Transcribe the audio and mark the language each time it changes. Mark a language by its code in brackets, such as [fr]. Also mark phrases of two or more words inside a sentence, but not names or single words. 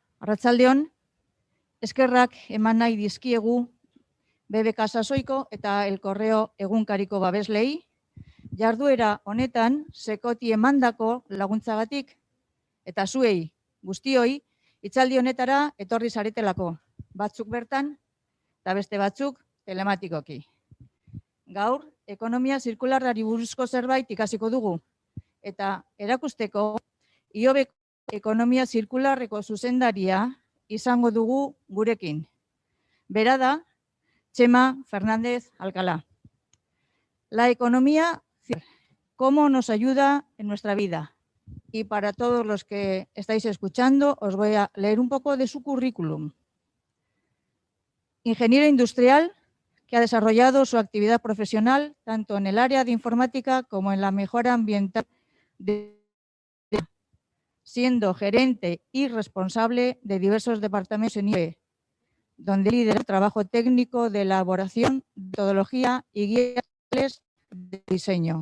[eu] Arratsaldeon, eskerrak eman nahi dizkiegu BBK Sasoiko eta El Correo egunkariko babeslei, jarduera honetan sekoti emandako laguntzagatik eta zuei guztioi hitzaldi honetara etorri zaretelako, batzuk bertan eta beste batzuk telematikoki. Gaur, ekonomia zirkularrari buruzko zerbait ikasiko dugu eta erakusteko IOBeko ekonomia zirkularreko zuzendaria izango dugu gurekin. Bera da, Txema Fernández Alcalá. [es] La economía, cómo nos ayuda en nuestra vida. Y para todos los que estáis escuchando, os voy a leer un poco de su currículum. Ingeniero industrial que ha desarrollado su actividad profesional tanto en el área de informática como en la mejora ambiental, siendo gerente y responsable de diversos departamentos en IBE, donde lidera el trabajo técnico de elaboración, metodología y guías de diseño.